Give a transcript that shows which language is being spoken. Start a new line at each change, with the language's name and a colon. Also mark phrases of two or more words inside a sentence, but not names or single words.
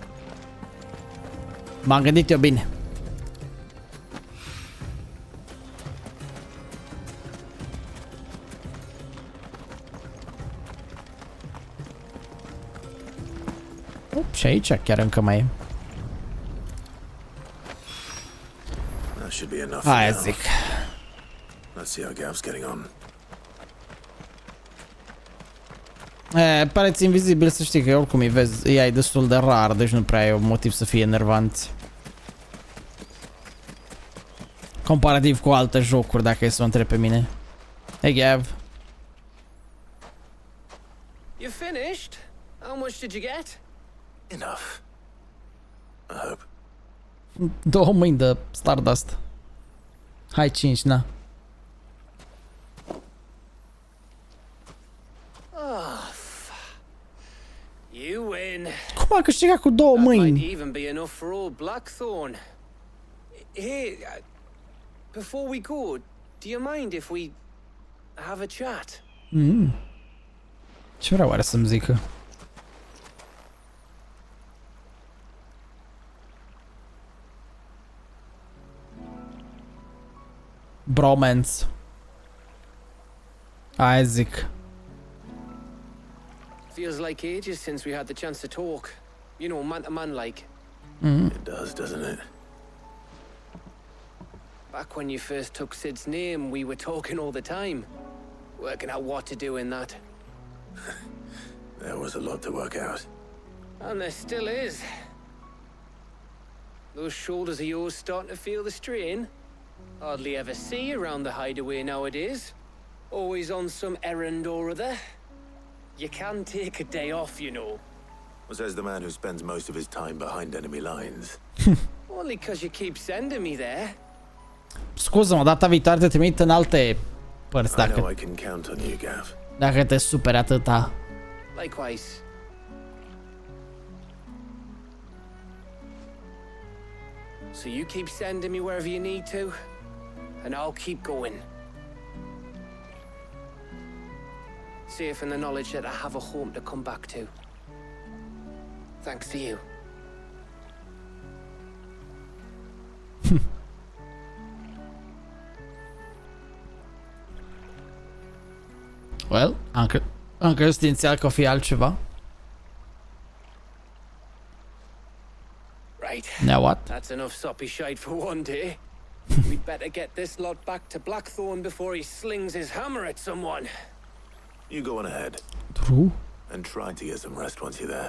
Romanian: M-am gândit eu bine. Și aici chiar încă mai e. Aia zic.
English: Let's see how Gav's getting on.
Romanian: Pareți invizibil, să știi că oricum îi vezi, îi ai destul de rar, deci nu prea e un motiv să fie enervanți. Comparativ cu alte jocuri, dacă e să o întreb pe mine.
English: Hey, Gav. You finished? How much did you get? Enough. I hope. 2 mâini de Stardust. Hai 5, na. You win.
Romanian: Cum a câștigat cu 2 mâini?
English: Might even be enough for old Blackthorn. Hey, before we go, do you mind if we have a chat?
Romanian: Ce vrea oare să-mi zică? Bromance. Aia zic.
English: Feels like ages since we had the chance to talk. You know, man to man like. It does, doesn't it? Back when you first took Sid's name, we were talking all the time. Working out what to do in that. There was a lot to work out. And there still is. Those shoulders of yours starting to feel the strain? Hardly ever see you around the hideaway nowadays. Always on some errand or other. You can take a day off, you know. Well, says the man who spends most of his time behind enemy lines. Only 'cause you keep sending me there.
Romanian: Scuză-mă, data viitoare te trimit în alte părți
English: I know
Romanian: dacă,
English: I can count on you, Gav.
Romanian: dacă te superi atâta.
English: Likewise. So you keep sending me wherever you need to, and I'll keep going. Safe in the knowledge that I have a home to come back to. Thanks to you. Well,
Romanian: am crezut inițial că o fi altceva.
English: Right. Now what? That's enough soppy shite for one day. We'd better get this lot back to Blackthorn before he slings his hammer at someone. You go on ahead True. and try to get some rest once you're there.